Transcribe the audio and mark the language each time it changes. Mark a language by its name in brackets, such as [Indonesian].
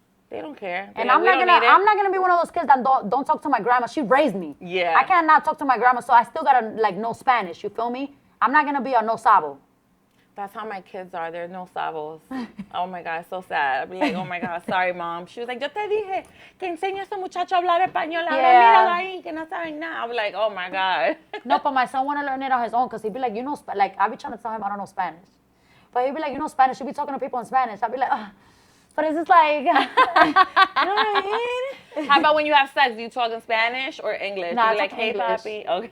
[English] They don't care. And I'm not gonna be one of those kids that don't talk to my grandma. She raised me. Yeah. I cannot talk to my grandma, so I still gotta like know Spanish. You feel me? I'm not gonna be a no sabo. That's how my kids are. They're no sabos. Oh my God, so sad. I'd be like, oh my God, sorry, Mom. She was like, [Spanish] yo te dije que enseña a ese muchacho a hablar español. Míralo ahí, que no saben nada. [English] I'd be like, oh my God. No, but my son wanna learn it on his own because he'd be like, like I be trying to tell him I don't know Spanish, but he'd be like, you know Spanish. He'd be talking to people in Spanish. I'd be like, ugh. But it's just like, you know what I mean? How about when you have sex? Do you talk in Spanish or English? No, I like, talk hey, English. papi. Okay.